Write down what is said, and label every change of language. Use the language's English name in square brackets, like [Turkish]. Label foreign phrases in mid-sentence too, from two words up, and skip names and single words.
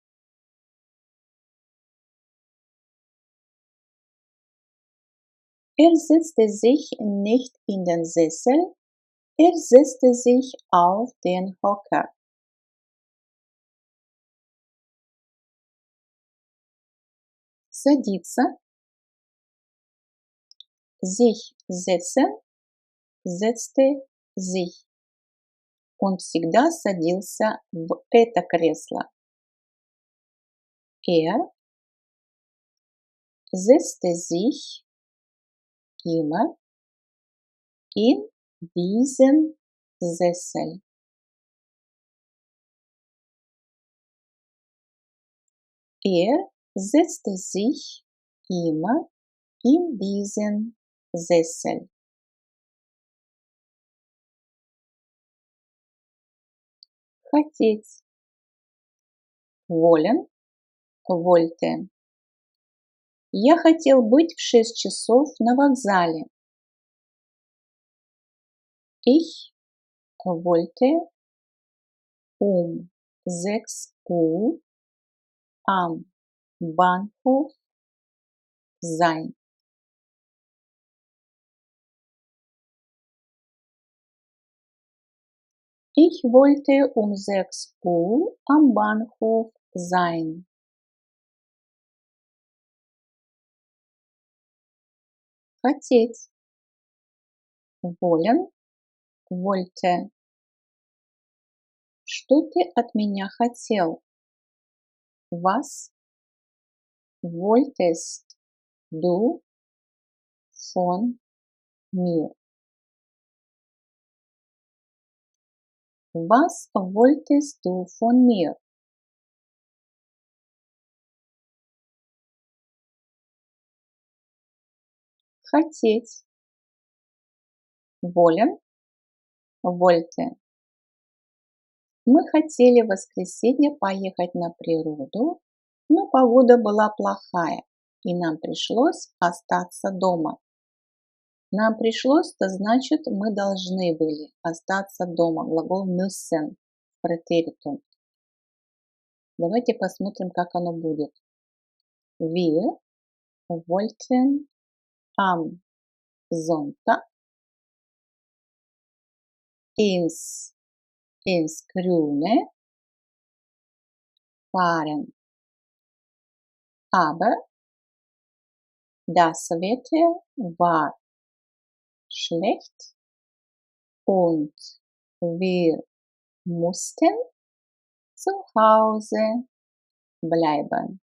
[German] Setzte sich nicht in den Sessel, setzte sich auf den Hocker. Садиться, sich setzen, setzte sich. [Russian] Он всегда садился в это кресло. [German] Setzte sich immer in diesen Sessel. Setzte sich immer in diesen Sessel. [Russian] Хотеть. [German] Wollen, wollte. [Russian] Я хотел быть в 6 часов на вокзале. [German] Ich wollte um 6 Uhr am Bahnhof sein. Ich wollte um 6 Uhr am Bahnhof sein. [Russian] Хотеть. [German] Wollen, wollte. [Russian] Что ты от меня хотел? [German] Was wolltest du von mir? Was wolltest du von mir? [Russian] Хотеть. [German] Wollen, wollte. [Russian] Мы хотели в воскресенье поехать на природу, но погода была плохая, и нам пришлось остаться дома. Нам пришлось, это значит, мы должны были остаться дома. Глагол müssen, претеритум. Давайте посмотрим, как оно будет. [German] Wir wollten am Sonntag ins Grüne fahren. Aber das Wetter war schlecht und wir mussten zu Hause bleiben.